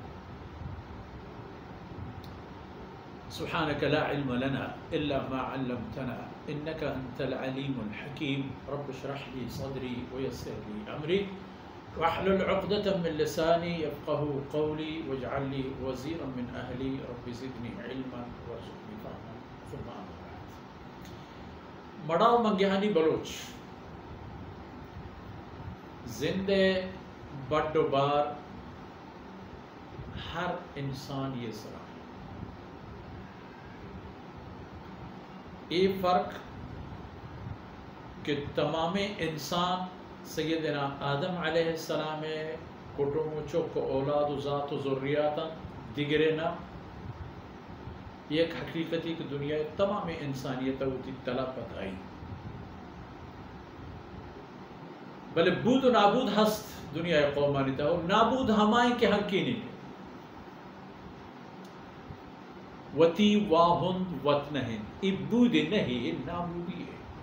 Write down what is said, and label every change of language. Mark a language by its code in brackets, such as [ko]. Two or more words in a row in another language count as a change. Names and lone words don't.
[ar] سبحانك لا علم لنا إلا ما علمتنا إنك أنت العليم الحكيم. رب اشرح لي صدري ويسر لي أمري واحلل عقدة من لساني يفقهوا قولي واجعل لي وزيرا من أهلي رب زدني علما وارزقني فهما. ثم أما بعد. [bal] مڑاو منگیانی بلوچ زندے بڑو بار ہر انسان یہ سرا یہ فرق کہ تمام انسان سیدنا آدم علیہ السلام کٹوم چوک اولاد و ذات و ذریاتا دیگرنا یک حقیقتی کہ دنیا تمام انسانیت ہوتی تلاپت آئی بلے بود و نابود ہست دنیا قومانی تا اور نابود ہمائیں کے حقی نہیں وتی واہند وطنہن ابود نہیں نابودی ہے